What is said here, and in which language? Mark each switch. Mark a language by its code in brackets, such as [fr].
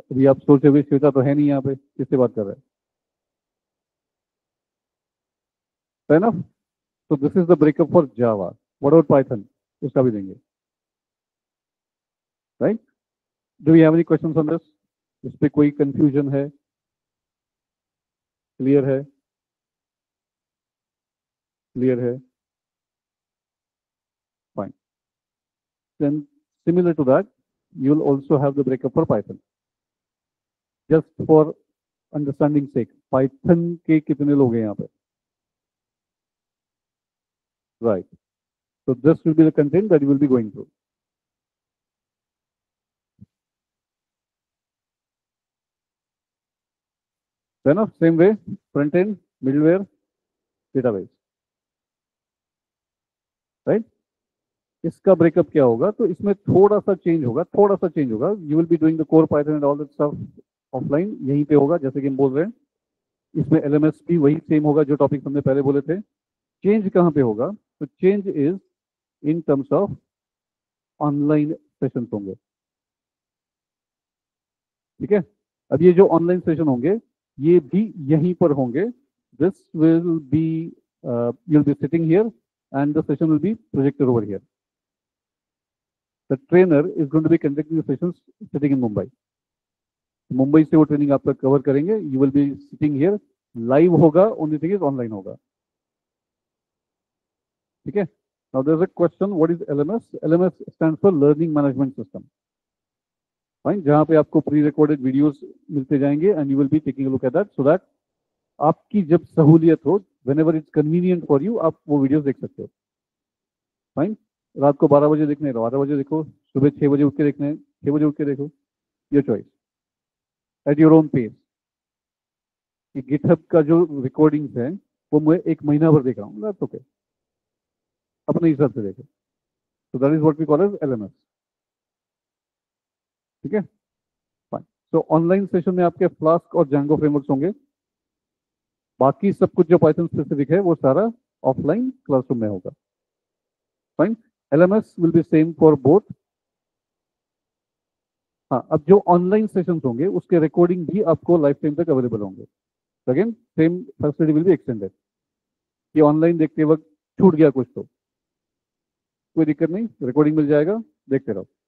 [hi] अभी आप सोचे हुए श्वेता तो है नहीं यहाँ पे, किससे बात कर रहे हैं? [en] Fair enough? So this is the breakup for Java. What about Python? [hi] उसका भी देंगे. [en] Right? Do we have any questions on this? [hi] इस पे कोई confusion है? Clear है? Clear है? [en] Fine. Then similar to that, you'll also have the breakup for Python. Just for understanding sake, [hi] Python के कितने लोग हैं यहाँ पे? [en] Right. So this will be the content that you will be going through. Fair enough? Same way, front end, middleware, database. [hi] Right? इसका breakup क्या होगा? तो इसमें थोड़ा सा चेंज होगा, थोड़ा सा चेंज होगा. [en] you will be doing the core Python and all that stuff offline, [hi] यहीं पे होगा जैसे कि हम बोल रहे हैं. इसमें एलएमएस भी वही सेम होगा जो टॉपिक हमने पहले बोले थे. चेंज कहाँ पे होगा? तो [en] change is in terms of [hi] online session होंगे. ठीक है. अब ये जो ऑनलाइन सेशन होंगे ये भी यहीं पर होंगे. [en] This will be you will be sitting here and the session will be projected over here. The trainer is going to be conducting the sessions sitting in Mumbai. [hi] Mumbai से वो ट्रेनिंग आपका cover करेंगे. [en] You will be sitting here. Live होगा, only thing is online होगा. [hi] ठीक है. [en] Now there's a question, what is LMS? LMS stands for Learning Management System. Fine. [hi] जहाँ पे आपको pre-recorded videos मिलते जाएंगे [en] and you will be taking a look at that so that [hi] आपकी जब सहूलियत हो, [en] whenever it's convenient for you, [hi] आप वो वीडियोस देख सकते हो. [en] Fine. [hi] रात को 12 बजे देखने 12 बजे देखो, सुबह 6 बजे उठ के देखने 6 बजे उठ के देखो, [en] Your choice at your own pace. [hi] GitHub का जो रिकॉर्डिंग्स है वो मैं 1 महीना भर देख रहा हूँ, [en] that's okay, [hi] अपने हिसाब से देखो. [en] So that is what we call as LMS. [hi] ठीक है. फाइन. सो ऑनलाइन सेशन में आपके फ्लास्क और जैंगो फ्रेमवर्क्स होंगे. बाकी सब कुछ जो पाइथन स्पेसिफिक है वो सारा ऑफलाइन क्लासरूम में होगा. [en] Fine. LMS will be same for both. [hi] हाँ, अब जो ऑनलाइन सेशंस होंगे उसके रिकॉर्डिंग भी आपको लाइफ टाइम तक अवेलेबल होंगे. [en] Again same facility will be extended. [hi] ये ऑनलाइन देखते वक्त छूट गया कुछ तो कोई दिक्कत नहीं, रिकॉर्डिंग मिल जाएगा, देखते रहो.